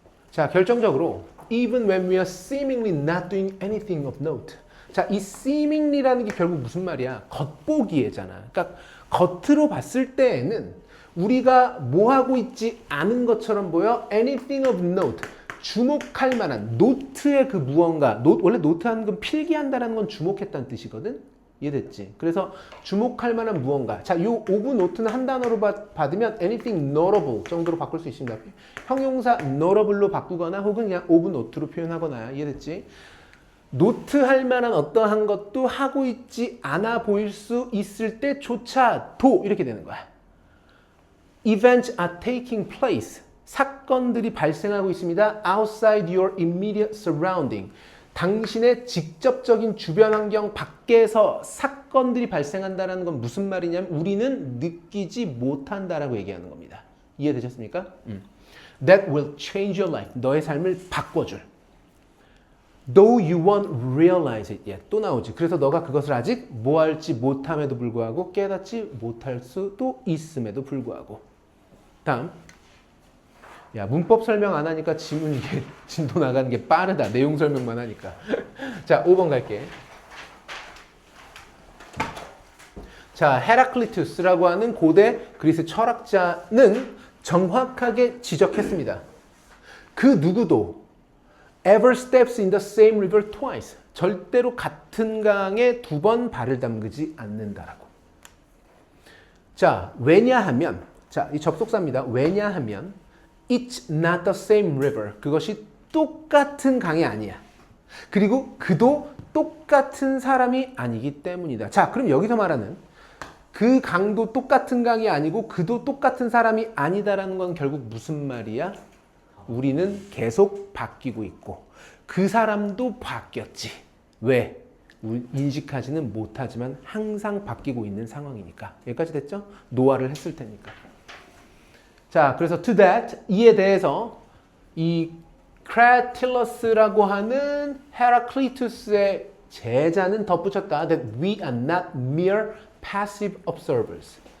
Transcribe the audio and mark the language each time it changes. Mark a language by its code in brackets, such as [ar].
[ko] 자, 결정적으로 [en] even when we are seemingly not doing anything of note. [ko] 자, 이 seemingly라는 게 결국 무슨 말이야? 겉보기에잖아. 그러니까 겉으로 봤을 때에는 우리가 뭐 하고 있지 않은 것처럼 보여. [en] anything of note. [ko] 주목할 만한 노트의 그 무언가. 원래 노트하는 건 필기한다라는 건 주목했다는 뜻이거든. 이해됐지? 그래서 주목할 만한 무언가. 자, 요 오브 노트는 한 단어로 받으면 [en] anything notable [ko] 정도로 바꿀 수 있습니다. 형용사 notable로 바꾸거나 혹은 그냥 오브 노트로 표현하거나. 이해됐지? 노트할 만한 어떠한 것도 하고 있지 않아 보일 수 있을 때조차도 이렇게 되는 거야. [en] Events are taking place. [ko] 사건들이 발생하고 있습니다. [en] Outside your immediate surrounding. [ko] 당신의 직접적인 주변 환경 밖에서 사건들이 발생한다는 건 무슨 말이냐면 우리는 느끼지 못한다라고 얘기하는 겁니다. 이해되셨습니까? [en] That will change your life. [ko] 너의 삶을 바꿔줄. [en] Though you won't realize it yet. [ko] 또 나오지. 그래서 너가 그것을 아직 뭐 할지 못함에도 불구하고 깨닫지 못할 수도 있음에도 불구하고. 다음. 야, 문법 설명 안 하니까 지문 이게 진도 나가는 게 빠르다. 내용 설명만 하니까. 자, 5번 갈게. 자, 헤라클리투스라고 하는 고대 그리스 철학자는 정확하게 지적했습니다. 그 누구도 [en] ever steps in the same river twice. [ko] 절대로 같은 강에 두 번 발을 담그지 않는다라고. 자, 왜냐하면 자, 이 접속사입니다. 왜냐하면 [en] it's not the same river. [ko] 그것이 똑같은 강이 아니야. 그리고 그도 똑같은 사람이 아니기 때문이다. 자, 그럼 여기서 말하는 그 강도 똑같은 강이 아니고 그도 똑같은 사람이 아니다라는 건 결국 무슨 말이야? 우리는 계속 바뀌고 있고 그 사람도 바뀌었지. 왜? 인식하지는 못하지만 항상 바뀌고 있는 상황이니까. 여기까지 됐죠? 노화를 했을 테니까. 자, 그래서 [en] to that, [ko] 이에 대해서 이 크레틸러스라고 하는 헤라클리투스의 제자는 덧붙였다. [en] That we are not mere passive observers.